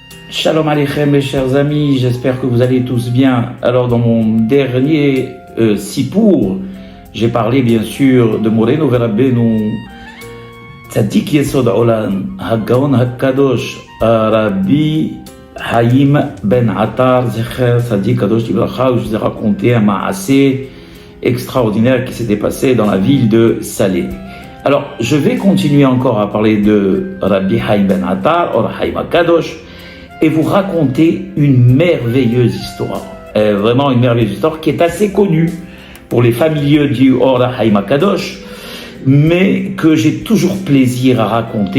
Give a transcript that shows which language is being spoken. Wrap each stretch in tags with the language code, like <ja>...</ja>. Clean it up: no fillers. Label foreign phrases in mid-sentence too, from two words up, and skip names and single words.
<he>שלום עליכם</he> <fr>mes chers amis, j'espère que vous allez tous bien. Alors dans mon dernier Sipour, j'ai parlé bien sûr de</fr> <he>מורנו ורבנו, צדיק יסוד עולם, הגאון הקדוש,</he> <fr>Rabbi Haïm Ben Attar,</fr> <he>זכר צדיק קדוש לברכה,</he> <fr>où je vous ai raconté un ma'asé extraordinaire qui s'était passé dans la ville de Salé. Alors je vais continuer encore à parler de Rabbi Haïm Ben Attar, Or Haïm Hakadosh, et vous raconter une merveilleuse histoire, vraiment une merveilleuse histoire qui est assez connue pour les familiers du Or Haïm Hakadosh, mais que j'ai toujours plaisir à raconter.</fr>